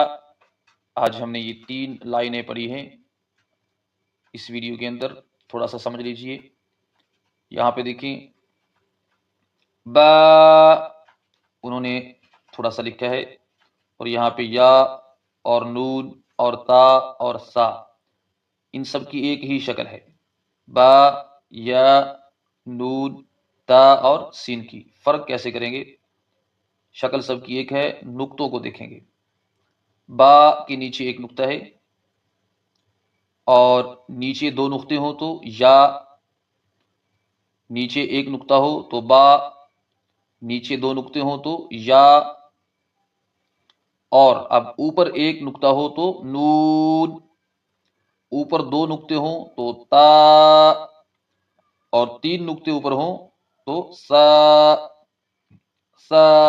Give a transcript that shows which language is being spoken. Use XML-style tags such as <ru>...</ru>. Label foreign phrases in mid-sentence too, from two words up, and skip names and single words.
<ur>آج ہم نے یہ 3 لائنیں پڑھی ہیں اس ویڈیو کے اندر، تھوڑا سا سمجھ لیجئے۔ یہاں پہ دیکھیں، با انہوں نے تھوڑا سا لکھا ہے، اور یہاں پہ یا اور نون اور تا اور سا، ان سب کی ایک ہی شکل ہے۔ با، یا، نون، تا اور سین کی فرق کیسے کریں گے؟ شکل سب کی ایک ہے، نقطوں کو دیکھیں گے۔ با کے نیچے ایک نقطہ ہے، اور نیچے 2 نقطے ہوں تو یا، نیچے ایک نقطہ ہو تو با، نیچے 2 نقطے ہوں تو یا، اور اب اوپر ایک نقطہ ہو تو نون، اوپر 2 نقطے ہوں تو تا، اور 3 نقطے اوپر ہوں تو سا، سا۔</ur>